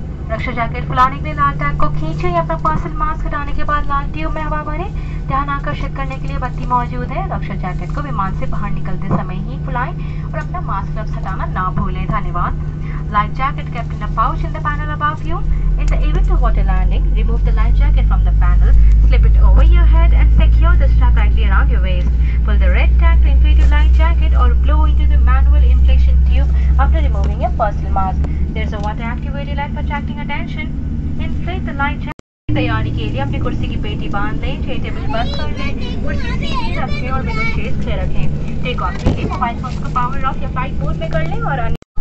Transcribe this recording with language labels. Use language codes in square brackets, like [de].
[hi] रक्षा jacket फुलाने के लिए लाल टैग को खींचे या अपना पर्सनल मास्क हटाने के बाद लाल ट्यूब में हवा भरें। ध्यान आकर्षित करने के लिए बत्ती मौजूद है। रक्षा जैकेट को विमान से बाहर निकलते समय ही फुलाएं और अपना मास्क ग्लव्स हटाना ना भूलें। धन्यवाद। [en] Life jacket kept in a pouch in the panel above you. In the event of water landing, remove the life jacket from the panel, slip it over your head and secure the strap tightly around your waist. Pull the red tag to inflate your life jacket or blow into the manual inflation tube after removing your personal mask. There is a water-activated light for attracting attention. Inflate the life jacket. [hi] तैयारी के लिए अपनी कुर्सी की पेटी बांध लें, tray table बंद कर लें, कुर्सी सीधे रखें और विंडो शेड्स खुले रखें। टेक ऑफ के लिए मोबाइल फोन को पावर ऑफ या फ्लाइट मोड में कर लें और अन्य